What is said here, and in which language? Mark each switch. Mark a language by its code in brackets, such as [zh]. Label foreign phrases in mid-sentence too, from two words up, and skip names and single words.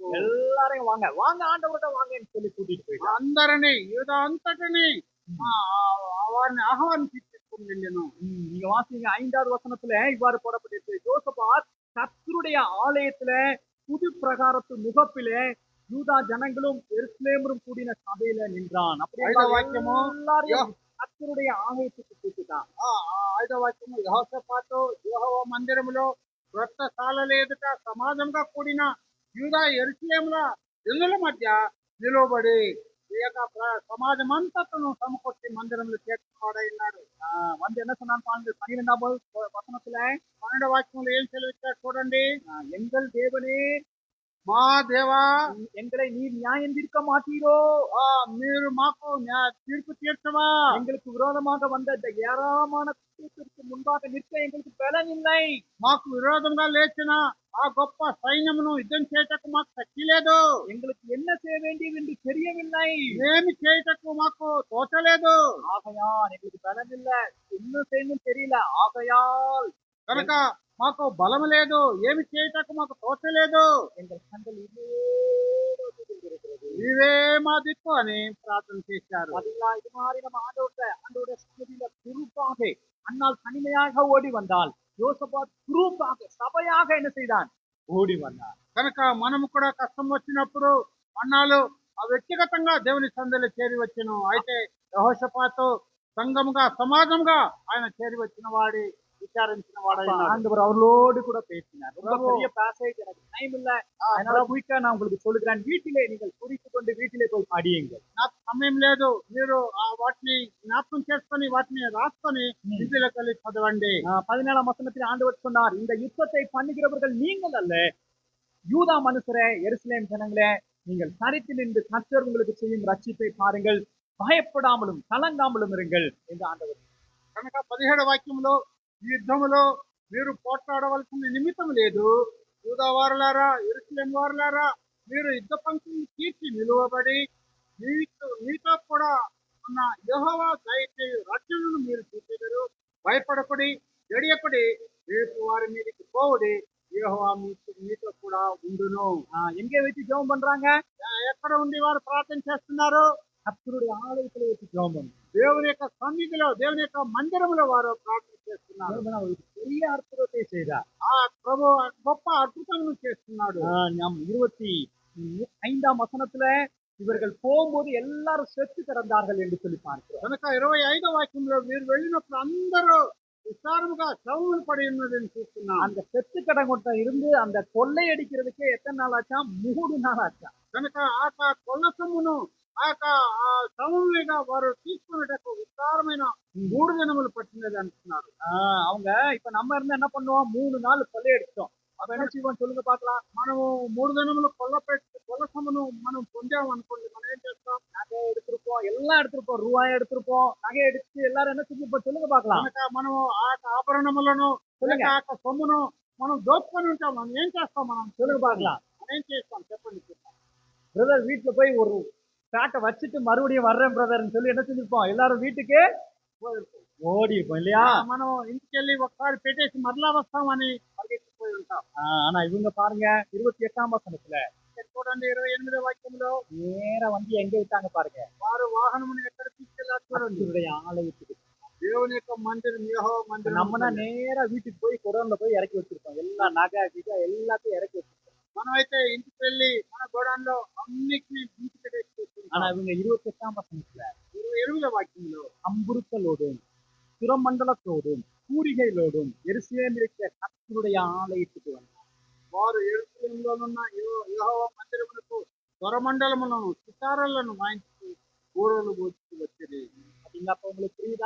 [ta] எல்லாரையும் வாங்க வாங்க ஆண்டவர்கிட்ட வாங்கன்னு சொல்லி கூட்டிட்டு போயிட்டான். [te] అందరినీ యూదా అంతటిని వారిని ఆహ్వానించి తీసుకుని వెళ్ళాను. [ta] நீங்க வாசிங்க 5வது வசனத்துல இவ்வாறு போடப்பட்டிருக்கு. யோசபாத் கர்த்தருடைய ஆலயத்துல புது பிரகாரத்து முகப்பிலே யூதா ஜனங்களும் எருசலேமும் கூடின சபையில நின்றான். அப்படி ஐదో வாக்கியமோ, எல்லாரையும் கர்த்தருடைய ஆலயத்துக்கு கூட்டிட்டான். [te] 5వ వాక్యము యెహోషాపాతు యెహోవా మందిరములో క్రొత్త సాలల ఎదుట సమాజంగా కూడిన యూదా యెరూషలేముల జనుల మధ్య నిలబడి ఈ యొక్క సమాజం అంతటను సమకూర్చి మందిరంలో చేర్చుకోవాడైనాడు. [ta] வந்து என்ன சொன்னான் பாருங்க, 12வது வசனத்துல [te] 12వ వాక్యంలో ఏం సెలవిచ్చాడు చూడండి. [ta] எங்கள் தேவனே [te] మా దేవా [ta] எங்களை நீர் நியாயம் தீர்க்க மாட்டீரோ? [te] మీరు మాకు తీర్పు తీర్చవా? [ta] எங்களுக்கு விரோதமாக வந்த இந்த ஏராளமான கூட்டத்திற்கு முன்பாக நிற்க எங்களுக்கு பலன் இல்லை. [te] మాకు విరోధంగా లేచిన ఆ గొప్ప సైన్యమును యుద్ధం చేయటకు మాకు శక్తి లేదు. [ta] எங்களுக்கு என்ன செய்ய வேண்டியது என்று தெரியவில்லை. [te] ఏమి చేయటకు మాకు తోచలేదు. [ta] ஆகையால் எங்களுக்கு பலன் இல்ல, என்ன செய்யணும் தெரியல. ஆகையால் [te] కనుక మాకు బలం లేదు, ఏమి చేయటకు మాకు తోచలేదు. [ta] எங்கள் கண்கள் [te] నీవే మా దిక్కు అని ప్రార్థన చేశారు. [ta] பாத்தீங்களா, இது மாதிரி நம்ம ஆண்டோட சன்னதியில குரூப்பாக அன்னால் தனிமையாக ஓடி வந்தால், யோசபாத் குரூப்பாக சபையாக என்ன செய்தான்? ஓடி வந்தான். [te] కనుక మనము కూడా కష్టం వచ్చినప్పుడు అన్నాలు వ్యక్తిగతంగా దేవుని సందలో చేరి వచ్చెను. అయితే యెహోషాపాతు సంఘముగా సమాజంగా ఆయన చేరి వచ్చిన వాడి [ta] விசாரிச்சின வாடகை ஆண்டவர் அவர்களோடு கூட பேசினார். ரொம்ப பெரிய பேசேஜ், எனக்கு டைம் இல்ல, அதனால குயிக்கா நான் உங்களுக்கு சொல்லுகிறேன். வீட்டிலே நீங்கள் குறித்து கொண்டு வீட்டிலே போய் படியுங்கள். [te] నాకు సమయం లేదు, మీరు వాటిని జ్ఞాపకం చేసుకొని వాటిని రాసుకొని ఇంటిలోకి వెళ్ళి చదవండి. [ta] 17ஆம் வசனத்தில் ஆண்டவர் சொன்னார், இந்த யுத்தத்தை பண்ணுகிறவர்கள் நீங்கள் அல்ல, யூதா மனுஷரே, எருசலேம் ஜனங்களே, நீங்கள் சரித்து நின்று கர்த்தர் உங்களுக்கு செய்யும் ரட்சிப்பை பாருங்கள், பயப்படாமலும் கலங்காமலும் இருங்கள் என்று ஆண்டவர். [te] కనుక 17వ వాక్యంలో ఈ యుద్ధములో మీరు పోట్లాడవలసిన నిమిత్తం లేదు. యూదా వారులారా, యెరూషలేము వారులారా, మీరు యుద్ధ పంక్తిని తీర్చి నిలువబడి మీతో కూడా ఉన్న యెహోవా దయచేయు రక్షణను మీరు చూచెదరు. భయపడకుడి, జడియకుడి, రేపు వారి మీదకి పోవుడి, యెహోవా మీతో కూడా ఉండును. [ta] எங்கே வச்சு ஜெபம் பண்றாங்க? [te] ఎక్కడ ఉండి వారు ప్రార్థన చేస్తున్నారు? [ta] கர்த்தருடைய ஆலயத்திலே வச்சு ஜெபம் பண்றாங்க. [te] దేవుని యొక్క సన్నిధిలో, దేవుని యొక్క మందిరంలో వారు ప్రార్థన చేస్తున్నారు. [ta] பெரிய அற்புதத்தை செய்தார். [te] ఆ ప్రభు గొప్ప అద్భుతములు చేస్తున్నాడు. [ta] 25ஆம் வசனத்துல இவர்கள் போகும்போது எல்லாரும் செத்து கிடந்தார்கள் என்று சொல்லி பார்க்கிறோம். [te] కనుక 25వ వాక్యంలో మీరు వెళ్ళినప్పుడు అందరూ విస్తారముగా శవములు పడి ఉన్నదని చూస్తున్నాం. [ta] அந்த செத்து கடங்கொட்ட இருந்து அந்த கொள்ளை அடிக்கிறதுக்கே எத்தனை நாள் ஆச்சா? 3 நாள் ஆச்சா. [te] కనుక ఆ కొల్ల సొమ్మును ఆ శవములుగా వారు తీసుకునేటకు విస్తారమైన 3 దినములు పట్టినది అంటున్నారు. [ta] அவங்க இப்ப நம்ம இருந்தா என்ன பண்ணுவோம்? 3 நாள் கொள்ளை அடிச்சோம். அப்ப என்ன செய்வோம் சொல்லுங்க பாக்கலாம். [te] మనము 3 దినములు కొల్ల సొమ్మును మనం పొందాము అనుకోండి, మనం ఏం చేస్తాం? [ta] நகை எடுத்திருப்போம், எல்லாம் எடுத்திருப்போம், ரூபாய் எடுத்திருப்போம், நகை எடுத்து எல்லாரும் என்ன செஞ்சிருப்போம் சொல்லுங்க பாக்கலாம். [te] కనుక మనము ఆ ఆభరణములను [ta] சொல்லுங்க. [te] ఆ సొమ్మును మనం దోచుకొని ఉంటాం. మనం ఏం చేస్తాం? మనం [ta] சொல்லுங்க பாக்கலாம். [te] మనం ఏం చేస్తాం చెప్పండి. [ta] பிரதர் வீட்டுல போய் ஒரு பேட்டை வச்சுட்டு மறுபடியும் வர்றேன் பிரதர்னு சொல்லி என்ன செஞ்சிருப்போம்? எல்லாரும் வீட்டுக்கு ஓடி இருப்போம் இல்லையா? [te] మనం ఇంటికి వెళ్ళి ఒకసారి పెట్టేసి మరలా వస్తామని పరిగెత్తిపోయి ఉంటాం. [ta] ஆனா இவங்க பாருங்க 28ஆம் வசனத்துல [te] చూడండి 28వ వాక్యంలో [ta] நேரா வந்து எங்க விட்டாங்க பாருங்க. [te] వారు వాహనమును ఎక్కడ తీసుకెళ్లారు చూడండి. [ta] கர்த்தருடைய ஆலயத்துக்கு. [te] దేవుని యొక్క మందిరం, యెహోవా మందిరం. [ta] நம்மனா நேரா வீட்டுக்கு போய் குடோன்ல போய் இறக்கி வச்சிருப்போம். எல்லா நகை கிகை எல்லாத்தையும் இறக்கி வச்சிருப்போம். [te] మనమైతే ఇంటికి వెళ్ళి మన గోడాన్లో అన్నిటిని ఇంటి [ta] ஆனா இவங்க 28ஆம் வசனத்துல [te] 20వ వాక్యంలో [ta] அம்புருக்களோடும் சுரமண்டலத்தோடும் கூரிகைகளோடும் எருசலேமில் இருக்கிற கர்த்தருடைய ஆலயத்துக்கு வந்தார். [te] వారు యెరూషలేములోనున్న యెహోవా మందిరమునకు స్వరమండలములను సితారాలను వాయించి బూరలు ఊదుతూ వచ్చిరి. [ta] பாத்தீங்களா? அப்ப உங்களுக்கு புரியுதா?